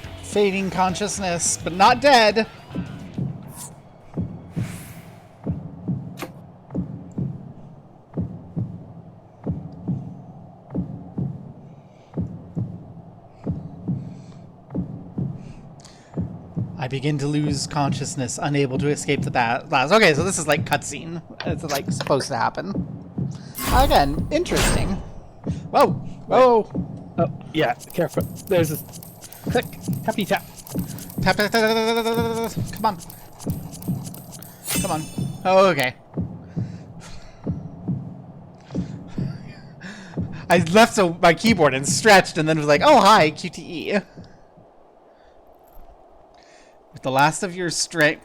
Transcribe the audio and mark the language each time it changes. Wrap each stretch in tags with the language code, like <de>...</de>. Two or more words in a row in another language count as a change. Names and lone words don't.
<en>Fading consciousness, but not dead. I begin to lose consciousness, unable to escape the blast. Okay, so this is like cutscene. It's like supposed to happen. Again, interesting. Whoa, whoa. Oh, yeah, careful. There's a click, tappy tap. Tap, tap, tap, tap, tap, tap, tap, tap. Come on. Come on. Oh, okay. I left my keyboard and stretched and then was like, oh, hi, QTE. With the last of your strength.</en>